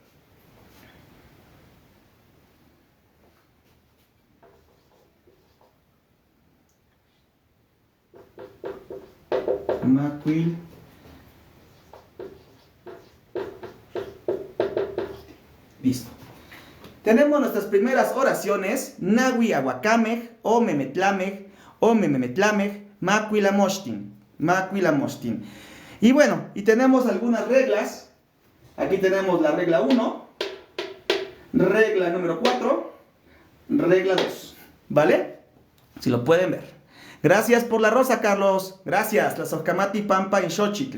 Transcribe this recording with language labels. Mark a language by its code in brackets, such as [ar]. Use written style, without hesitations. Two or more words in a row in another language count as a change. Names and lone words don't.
[es] Macuil. Listo. Tenemos nuestras primeras oraciones. [nah] Nawi aguacamej, ome metlamej, ome memetlamej, macuil amoshtin. [es] Y bueno, y tenemos algunas reglas. Aquí tenemos la regla 1, regla número 4, regla 2. ¿Vale? Si lo pueden ver. Gracias por la rosa, Carlos. Gracias. [nah] La Socamati, Pampa y Xochitl.